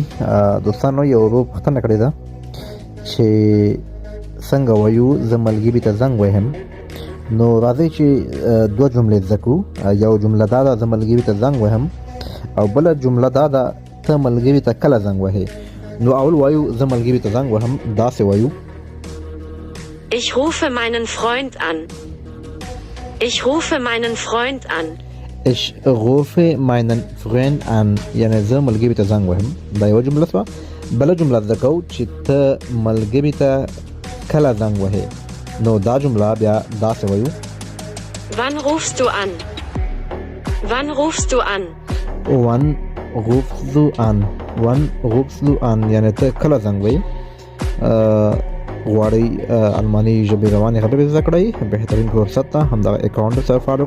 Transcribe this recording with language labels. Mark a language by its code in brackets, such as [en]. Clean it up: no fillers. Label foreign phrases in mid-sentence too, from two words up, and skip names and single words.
[ps] دوستانو یو ورو پوښتنه کړې ده چې څنګه وایو زه ملګري ته زنګ وهم. نو راځئ چې دوه جملې زده کړو. یو جمله دا ده زه ملګري ته زنګ وهم، او بله جمله دا ده ته ملګري ته کله زنګ وهې. نو اول وایو زه ملګري ته زنګ وهم، داسې وایو [de] Ich rufe meinen Freund an. Ich rufe meinen Freund an. Ich rufe meinen Freund an، [ps] یعنی زه ملګري ته زنګ وهم. دا یوه جمله شوه. بله جمله زده کوو چې ته ملګري ته کله زنګ وهې. نو دا جمله بیا داسې وایو [de] Wann rufst du an? Wann rufst du an? Wann rufst du an؟ Wann rufst du an [ps] یعنی ته کله زنګ وهې. غواړئ الماني ژبې روانې خبرې زده کړئ، بهترین فرصت ته همدغه اکاونټ سره فالو